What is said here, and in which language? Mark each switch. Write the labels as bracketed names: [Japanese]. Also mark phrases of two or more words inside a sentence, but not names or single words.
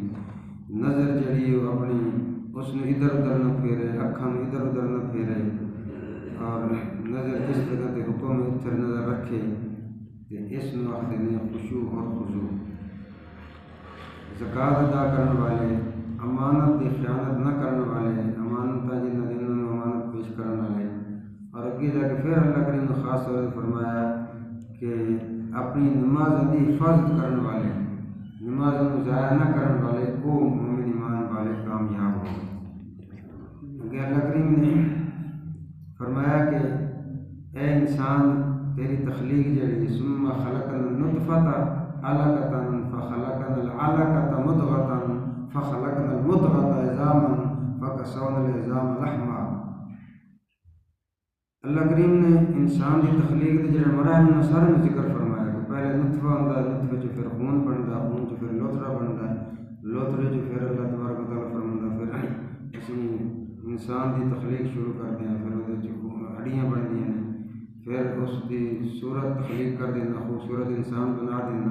[Punjabi] نظر جڑی وہ اپنی اس نے ادھر ادھر نہ پھیرے، اکھاں ادھر ادھر نہ پھیرے، اور نظر جس جگہ تے حکم اتھر نظر رکھے، تے اس میں آخر نے خشوع اور خضوع۔ [Urdu] زکوٰۃ ادا کرنے والے، امانت کی خیانت نہ کرنے والے، امانتاں جنہاں دنوں میں امانت پیش کرنے والے، اور اگے جا کے پھر اللہ کریم نے خاص طور سے فرمایا کہ اپنی نماز دی حفاظت کرنے والے، نماز کو ضائع نہ کرنے والے، وہ مومن ایمان والے کامیاب ہوں گے۔ اگے اللہ کریم نے فرمایا کہ اے انسان، تیری تخلیق جڑی ہے، [Arabic] ثم خلقنا النطفۃ علقۃ فخلقنا العلقۃ مضغۃ فخلقنا المضغۃ عظاما فکسونا العظام لحما۔ [Urdu] اللہ کریم نے انسان کی تخلیق کے جڑے مراحل نے سارے میں ذکر فرمایا کہ پہلے نطفہ ہوتا ہے، نطفے چ پھر خون بنتا ہے، خون چ پھر لوتھڑا بنتا ہے، لوتھڑے چ پھر اللہ تبارک و تعالیٰ فرماتا پھر اسی انسان کی تخلیق شروع کرتے ہیں، پھر وہ ہڈیاں بنتی ہیں، پھر اس کی صورت تخلیق کر دینا، خوبصورت انسان بنا دینا۔